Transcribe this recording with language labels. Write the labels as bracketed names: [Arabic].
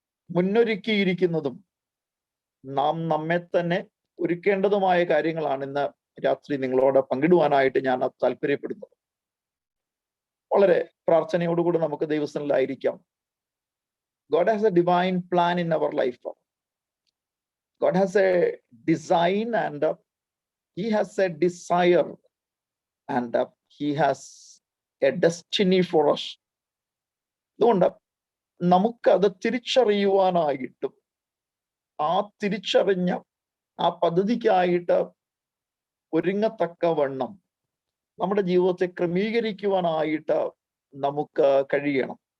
[Malayalam] മുന്നൊരുക്കിയിരിക്കുന്നതും നാം നമ്മെ തന്നെ ഒരുക്കേണ്ടതുമായ കാര്യങ്ങളാണ് ഇന്ന് രാത്രി നിങ്ങളോട് പങ്കിടുവാനായിട്ട് ഞാൻ താല്പര്യപ്പെടുന്നത്. വളരെ പ്രാർത്ഥനയോടുകൂടി നമുക്ക് ദൈവസന്നിധിയിലായിരിക്കാം. [English] God has a divine plan in our life. God has a design and he has a desire and he has a destiny for us. [Malayalam] അതുകൊണ്ട് നമുക്കത് തിരിച്ചറിയുവാനായിട്ടും ആ തിരിച്ചറിഞ്ഞ ആ പദ്ധതിക്കായിട്ട് ഒരുങ്ങത്തക്കവണ്ണം നമ്മുടെ ജീവിതത്തെ ക്രമീകരിക്കുവാനായിട്ട് നമുക്ക് കഴിയണം.